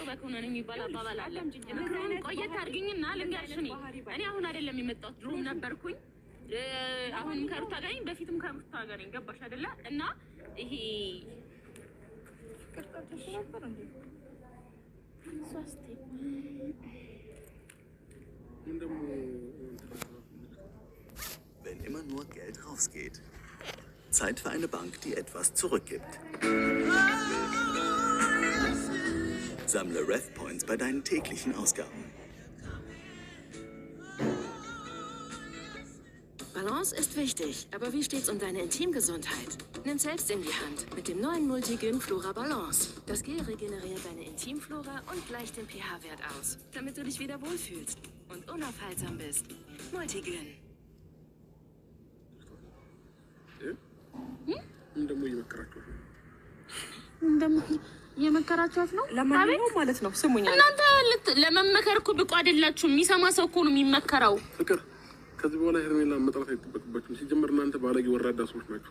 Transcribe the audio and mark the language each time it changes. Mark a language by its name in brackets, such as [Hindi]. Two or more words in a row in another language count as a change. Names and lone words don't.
[Amharic] በኮነን የሚባል አባባል አለ። ምክሩን ቆየት አድርጊኝና ልንገርሽ እኔ አሁን አይደለም የመጣሁት ድሮም ነበርኩኝ። አሁንም ከሩታ ጋር ነኝ፣ በፊትም ከሩታ ጋር ነኝ። ገባሽ አይደለ? እና ይሄ ቅርጣትሽ ነበር እንዴ? ሶስቴ [German] Wenn immer nur Geld rausgeht. Zeit für eine Bank, die etwas zurückgibt. Sammle Rev Points bei deinen täglichen Ausgaben. Balance ist wichtig, aber wie steht's um deine Intimgesundheit? Nimm selbst in die Hand mit dem neuen Multigyn Flora Balance. Das Gel regeneriert deine Intimflora und gleicht den pH-Wert aus, damit du dich wieder wohlfühlst und unaufhaltsam bist. Multigyn. [Amharic] የመከራችኋት ነው ለማንኛውም ማለት ነው። ስሙኝ እናንተ ለመመከር እኮ ብቁ አይደላችሁም። የሚሰማ ሰው እኮ ነው የሚመከረው። ፍቅር ከዚህ በኋላ ሄርሜላ መጥራት አይጠበቅባችሁም። ሲጀምር እናንተ ባለጌ ወራዳ ሰዎች ናቸው።